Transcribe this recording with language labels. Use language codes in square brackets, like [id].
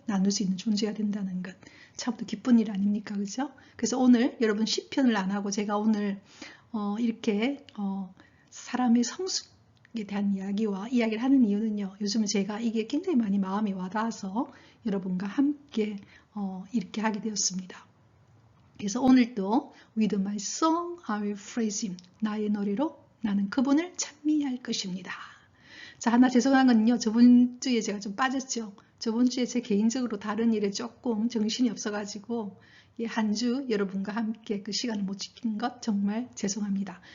[ko] 나눌 수 있는 존재가 된다는 것. 참도 기쁜 일 아닙니까? 그죠? 그래서 오늘 여러분 시편을 안 하고 제가 오늘 이렇게 사람의 성숙에 대한 이야기를 하는 이유는요. 요즘 제가 이게 굉장히 많이 마음이 와닿아서 여러분과 함께 이렇게 하게 되었습니다. 그래서 오늘도 [en] With my song I will praise him. [ko] 나의 노래로 나는 그분을 찬미할 것입니다. 자, 하나 죄송한 건요. 저번 주에 제가 좀 빠졌죠. 저번 주에 제 개인적으로 다른 일에 조금 정신이 없어가지고 한 주 여러분과 함께 그 시간을 못 지킨 것 정말 죄송합니다.